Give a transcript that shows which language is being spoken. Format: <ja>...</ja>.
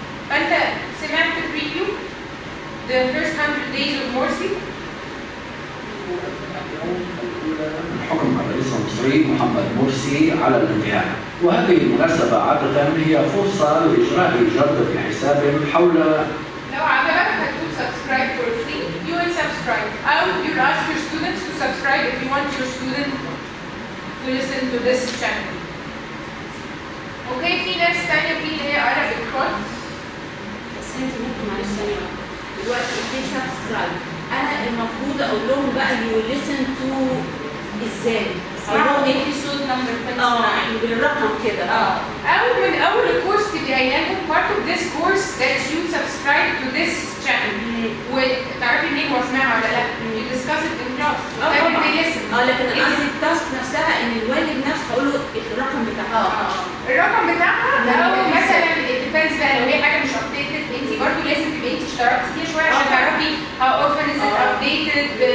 <ar>فانت سمعت بريفيو</ar> <en>the first 100 days of Morsi.</en> <ar>حكم الرئيس المصري محمد مرسي على الانتهاء، وهذه المناسبة عادة هي فرصة لإجراء جلسة حساب حول. لو عجبك هتقول</ar> <en>subscribe for free, you will subscribe. أو you ask your students to subscribe if you want your student to listen to this channel.</en> <ar>اوكي في ناس تانية في اللي هي Arabic Pod. بس انت ممكن معلش ثانية دلوقتي في سبسكرايب، انا المفروض اقول لهم بقى</ar> <en>you listen to</en> <ar>ازاي؟ اسمعوا episode number 29 بالرقم كده. أو من أول الكورس تبقي قايلة لهم</ar> <en>part of this course that you subscribe to this channel.</en> <ar>وتعرفي منين هو سمعها ولا لا؟</ar> <en>you discuss it in class.</en> <ar>لكن قصدي التاسك نفسها ان الوالد نفسه هقول له الرقم بتاعها. الرقم بتاعها او مثلا الديفنس بقى لو هي حاجه مش ابديتد انت برضه لازم تبقي انت اشتركتي فيها شويه عشان تعرفي</ar> <en>how often is it updated.</en>